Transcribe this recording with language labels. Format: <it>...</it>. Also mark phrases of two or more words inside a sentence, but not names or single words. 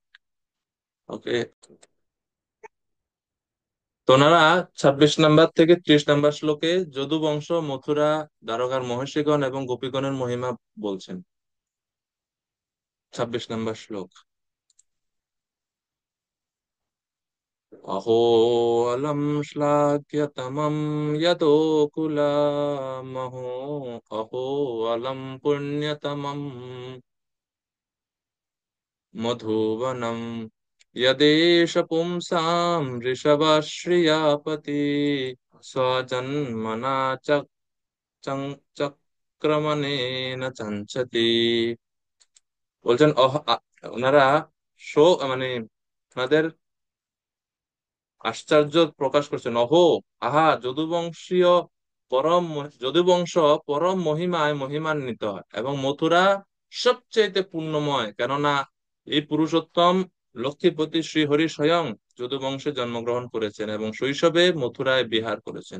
<bn>ওকে, তো ওনারা 26 নম্বর থেকে 30 নম্বর শ্লোকে যদুবংশ, মথুরা, দ্বারকার মহর্ষিগণ এবং গোপীগণের মহিমা বলছেন। 26 নম্বর শ্লোক,</bn> <sa>अहो अलम श्लाघ्यतमं यदोकुलामहो अहो अलम पुण्यतमं मधुवनं यदेष पुंसां वृषभश्रियापति स्वजन्मना চক্রমণেন চঞ্চতি।</sa> <bn>বলছেন ওনারা মানে ওনাদের আশ্চর্য প্রকাশ করছেন। অহো, আহা, যদুবংশ পরম মহিমায় মহিমান্বিত এবং মথুরা সবচেয়ে পুণ্যময়, কেননা এই পুরুষোত্তম লক্ষ্মীপতি শ্রীহরি স্বয়ং যদুবংশে জন্মগ্রহণ করেছেন এবং শৈশবে মথুরায় বিহার করেছেন।</bn>